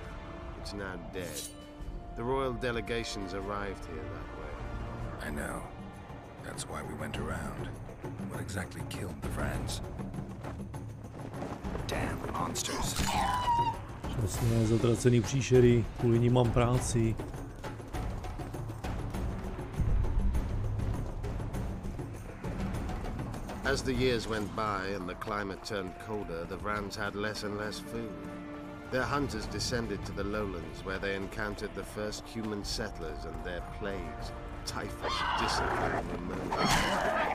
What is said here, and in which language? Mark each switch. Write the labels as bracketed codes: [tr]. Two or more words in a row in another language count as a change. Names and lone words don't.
[en] It's now dead. The royal delegations arrived here that way. I know. That's why we went around. What exactly killed the friends? Damn monsters. [cs] Přesně, zatracený příšery, kvůli nim mám práci. [en] As the years went by and the climate turned colder, the Vrans had less and less food. Their hunters descended to the lowlands where they encountered the first human settlers and their plagues, typhus, dysentery, and pneumonia.